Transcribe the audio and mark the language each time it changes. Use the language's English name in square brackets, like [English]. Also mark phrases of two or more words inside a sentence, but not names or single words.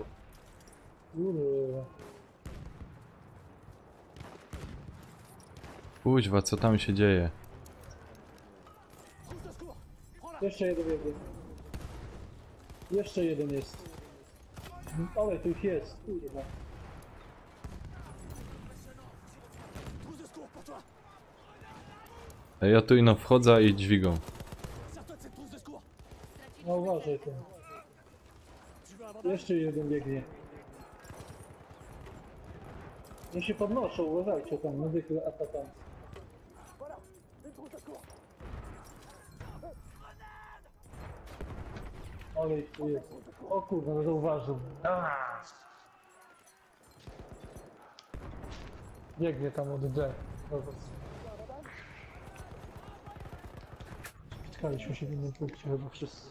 [Polish] Kurwa. Kuźwa, co tam się dzieje? Jeszcze jeden. Jeszcze jeden jest. Ale tu ich jest, kurwa. [French] Trousse de secours pour toi. [Polish] Ja tu ino wchodzę i dźwigą. [French] Sers-toi de cette trousse de secours. [Polish] No uważaj tam. [French] Tu veux un bandage? [Polish] Jeszcze jeden biegnie. Nie się podnoszą, uważajcie tam, medyki atakanci. [French] Voilà, une trousse de secours. [Polish] Ale ich tu jest. O kurwa, no zauważył. Biegnie tam od D. Dobra. Spotkaliśmy się w innym punkcie chyba wszyscy.